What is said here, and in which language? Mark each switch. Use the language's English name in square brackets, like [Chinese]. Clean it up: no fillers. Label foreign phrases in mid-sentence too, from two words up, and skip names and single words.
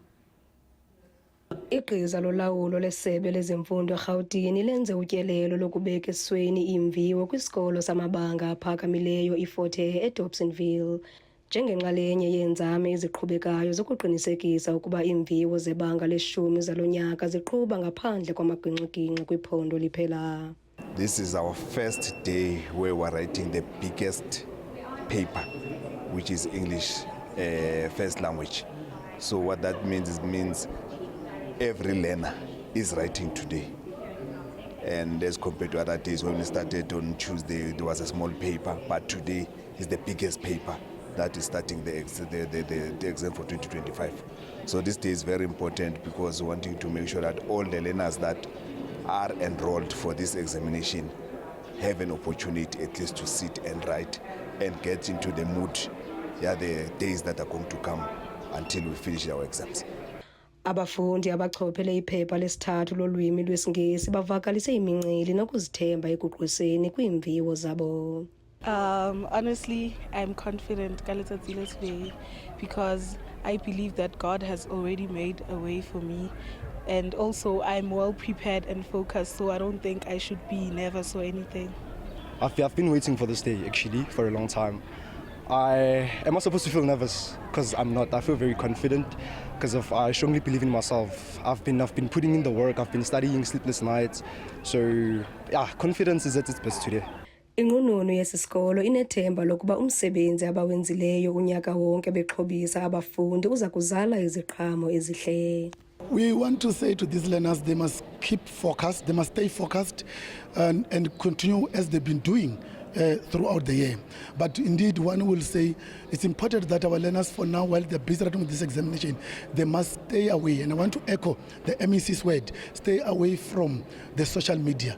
[Xhosa] Igqiza lolawulo lesebe lezemfundo eGauteng lenze utyelelo lokubeka esweni iimviwo kwisikolo samabanga aphakamileyo iFort Hare eDobsonville njengenxalenye yeenzame eziqhubekayo zokuqinisekisa ukuba iimviwo zebanga leshumi zalo nyaka ziqhuba ngaphandle kwamagingxi-gingxi kwiphondo liphela. [English] This is our first day where we're writing the biggest paper, which is English first language. So what that means every learner is writing today. And as compared to other days, when we started on Tuesday, there was a small paper, but today is the biggest paper that is starting the exam for 2025. So this day is very important because we're wanting to make sure that all the learners that are enrolled for this examination have an opportunity at least to sit and write and get into the mood, the days that are going to come until we finish our exams. [Xhosa] Abafundi abachophele iphepha lesithathu lolwimi lwesiNgesi bavakalise imincili nokuzithemba ekuqwiseni kwiimviwo zabo. [English] Honestly, I'm confident today because I believe that God has already made a way for me, and also I'm well prepared and focused, so I don't think I should be nervous or anything. I've been waiting for this day actually for a long time. Am I supposed to feel nervous? Because I'm not. I feel very confident because I strongly believe in myself. I've been putting in the work. I've been studying sleepless nights. So yeah, confidence is at its best today. [Xhosa] Inqununu yesisikolo inethemba lokuba umsebenzi abawenzileyo unyaka wonke bexhobisa abafundi uza kuzala iziqhamo ezihle. [English] We want to say to these learners they must keep focused, they must stay focused and continue as they've been doing throughout the year. But indeed, one will say it's important that our learners for now, while they're busy writing with this examination, they must stay away. And I want to echo the MEC's word, stay away from the social media.